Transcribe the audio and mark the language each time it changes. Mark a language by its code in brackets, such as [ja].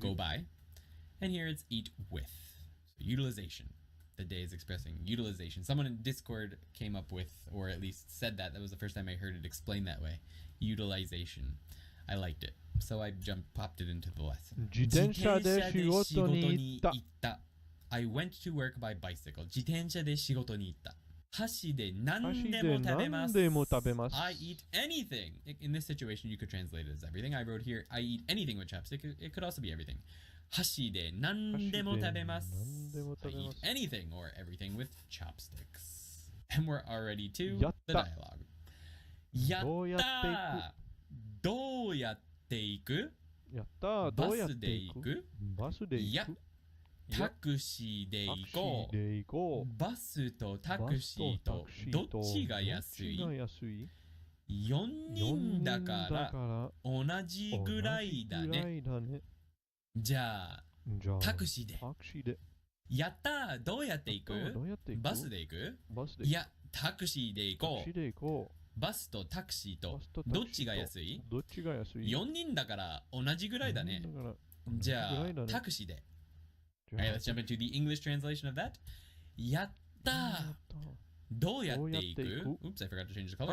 [en] go by, and here it's eat with. So Utilization. The day is expressing utilization. Someone in Discord came up with, or at least said that. That was the first time I heard it explained that way. Utilization. I liked it. So I popped it into the lesson. [ja] 自転車で仕事に行った。 [en] I went to work by bicycle. [ja] 自転車で仕事に行った。箸で何でも食べます。 [en] I eat anything. In this situation, you could translate it as everything. I wrote here, I eat anything with chopstick. It could also be everything. [ja] 箸で何でも食べます。 [en] I eat anything or everything with chopsticks. And we're already to the dialogue. [ja] やったどうやって行くやったどうやって行くバスで行くタクシーで行こう。バスとタクシーとどっちが安い ?4 人だから同じぐらいだね。じゃあタクシーで。やったどうやって行くバスで行くいや、タクシーで行こう。バスとタクシーとどっちが安い ?4 人だから同じぐらいだね。じゃあタクシーで。 [en] Alright, let's jump into the English translation of that. [ja] やったどうやって行く [en] Oops, I forgot to change the color